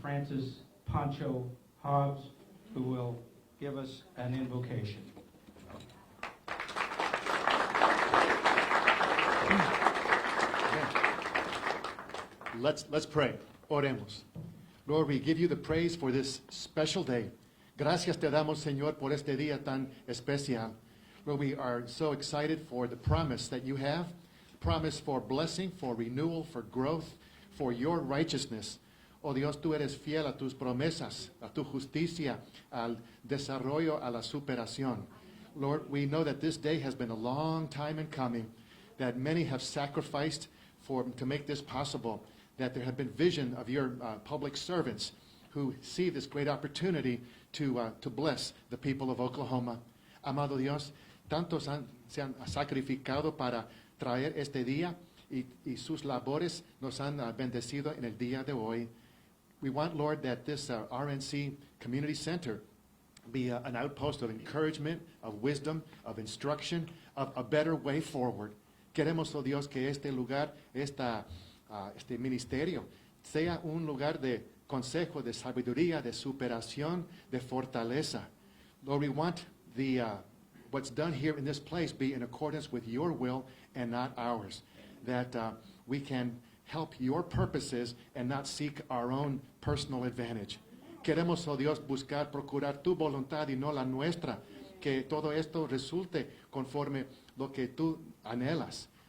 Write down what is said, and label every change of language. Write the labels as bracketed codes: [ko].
[en] Francis Pancho Hobbs, who will give us an invocation. Let's pray. [es] Oremos. [en] Lord, we give you the praise for this special day. [es] Gracias te damos, Señor, por este día tan especial. [en] Lord, we are so excited for the promise that you have, promise for blessing, for renewal, for growth, for your righteousness. [es] Oh Dios, tú eres fiel a tus promesas, a tu justicia, al desarrollo, a la superación. [en] Lord, we know that this day has been a long time in coming, that many have sacrificed to make this possible, that there have been vision of your public servants who see this great opportunity to bless the people of Oklahoma. [es] Amado Dios, tantos se han sacrificado para traer este día y sus labores nos han bendecido en el día de hoy. [en] We want, Lord, that this RNC Community Center be an outpost of encouragement, of wisdom, of instruction, of a better way forward. [es] Queremos, oh Dios, que este lugar, este ministerio, sea un lugar de consejo, de sabiduría, de superación, de fortaleza. [en] Lord, we want what's done here in this place be in accordance with your will and not ours. That we can help your purposes and not seek our own personal advantage. [es] Queremos, oh Dios, buscar, procurar tu voluntad y no la nuestra. Que todo esto resulte conforme lo que tú anhelas.